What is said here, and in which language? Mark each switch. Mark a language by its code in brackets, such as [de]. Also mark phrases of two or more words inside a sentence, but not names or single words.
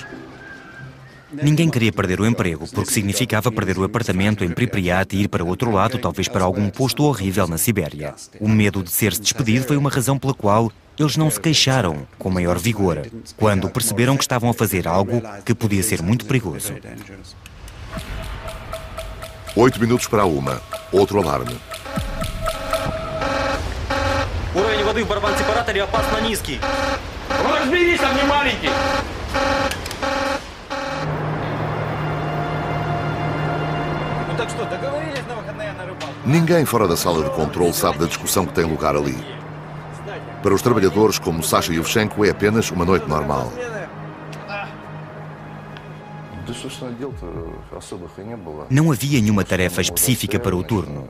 [pt] Ninguém queria perder o emprego, porque significava perder o apartamento em Pripyat e ir para o outro lado, talvez para algum posto horrível na Sibéria. O medo de ser-se despedido foi uma razão pela qual eles não se queixaram com maior vigor, quando perceberam que estavam a fazer algo que podia ser muito perigoso. 8 minutos para 1. Outro alarme. [ru] Уровень воды в барабан-сепараторе опасно низкий. Разберись, там не маленький. Ну так что, договорились на выходные на рыбалку? [pt] Ninguém fora da sala de controle sabe da discussão que tem lugar ali. Para os trabalhadores como Sasha Yevchenko é apenas uma noite normal. Não havia nenhuma tarefa específica para o turno.